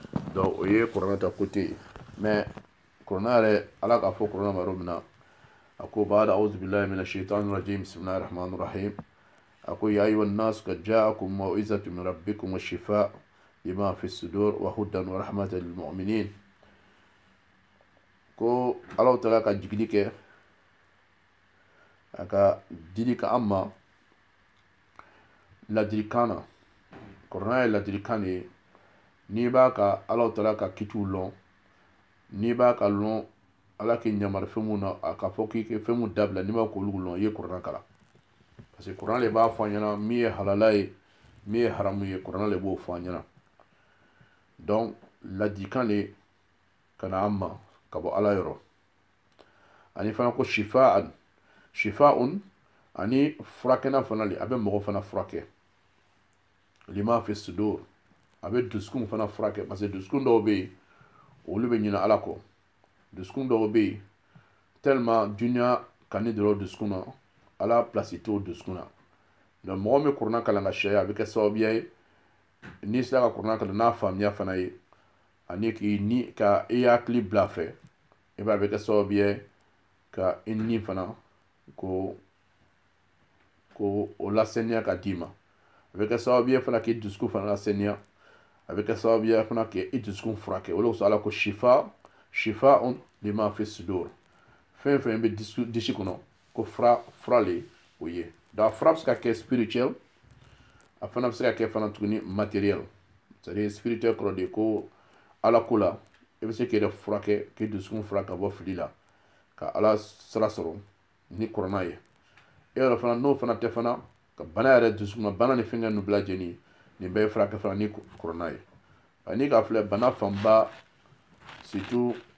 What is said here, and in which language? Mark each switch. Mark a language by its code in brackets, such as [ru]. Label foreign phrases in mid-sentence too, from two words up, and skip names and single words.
[bm] Donc o ye kuranɛ ta côté mais kuranɛ yɛrɛ ala k'a fɔ kuranɛ ma yɔrɔ min na a ko [ar] بعد أعوذ بالله من الشيطان الرجيم بسم الله الرحمن الرحيم [bm] a ko [ar] يا أيها الناس قد جاءتكم موعظة من ربكم وشفاء لما في الصدور وهدى ورحمة للمؤمنين [bm] ko ala taala ka jigili kɛ a ka dili ka an ma ladilikan na kuranɛ ye ladilikan de ye n'i b'a ka ala taala ka kitiw lɔn n'i b'a ka lɔn ala k'i yamari fɛn mun na a ka fɔ k'i kɛ fɛn mun dabila n'i b'a k'olu lɔn i ye kuranɛ kalan parce que kuranɛ de b'a fɔ an ɲɛna min ye halala ye min ye haramu ye kuranɛ de b'o fɔ an ɲɛna donc ladilikan de ka na an ma ka bɔ ala yɔrɔ ani fana ko shifaa'un ani furakɛna fana le a bɛ mɔgɔ fana furakɛ [ar] لما في الصدور [bm] a bɛ dusukun fana furakɛ parce que dusukun dɔw bɛ yen olu bɛ ɲinɛ ala kɔ dusukun dɔw bɛ yen tellement duniya kanu dɔrɔn dusukun na ala place t'o dusukun na donc mɔgɔ min kuranɛ kalan ka sariya a bɛ kɛ sababuya ye n'i sera ka kuranɛ kalan n'a faamuya fana ye ani ka i hakili bila a fɛ i b'a ye a bɛ kɛ sababuya ye ka i ni fana ko o lasaniya ka d'i ma a bɛ kɛ sababu ye fana k'i dusukun fana lasaniya a bɛ kɛ sababu ye fana k'i dusukun furakɛ o de kosɔn ala ko shifaa'un [ar] لما في الصدور [bm] fɛn fɛn bɛ disi kɔnɔ ko fura le o ye donc fura bɛ se ka kɛ spirituel a fana bɛ se ka kɛ fana tuguni matériel [fr] c'est à dire [bm] spirituel kɔrɔ de ko ala ko la i bɛ se k'i yɛrɛ furakɛ k'i dusukun furakɛ ka bɔ fili la ka ala sira sɔrɔ ni kuranɛ ye e yɛrɛ fana n'o fana tɛ fana ka bana yɛrɛ dusukun na bana ni fɛnkɛ ninnu bɛɛ lajɛlen nin bɛɛ ye furakɛ fana ni kuranɛ ye ani k'a filɛ bana fanba surtout